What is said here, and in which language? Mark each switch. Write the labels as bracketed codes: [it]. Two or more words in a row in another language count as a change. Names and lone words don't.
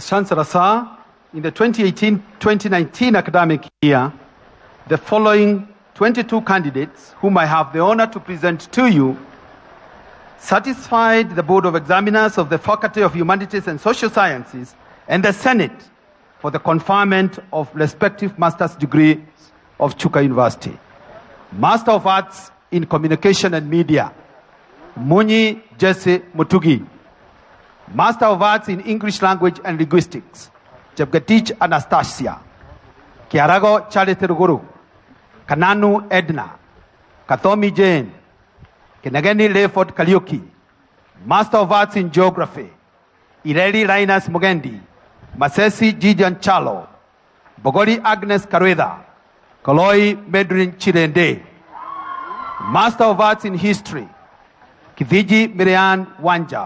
[en] Chancellor, sir, in the 2018-2019 academic year, the following 22 candidates, whom I have the honor to present to you, satisfied the Board of Examiners of the Faculty of Humanities and Social Sciences and the Senate for the conferment of respective master's degrees of Chuka University. Master of Arts in Communication and Media, Munyi Jesse Mutugi. Master of Arts in English Language and Linguistics, Jebgatich Anastasia. Kiarago Charity Guru, Kananu Edna, Kathomi Jane, Kinageni Lefort Kaliuki. Master of Arts in Geography, Ireli Linus Mugendi, Masesi Gideon Chalo, Bogori Agnes Karweda, Koloi Medrin Chirende. Master of Arts in History, Kiviji Miriam Wanja.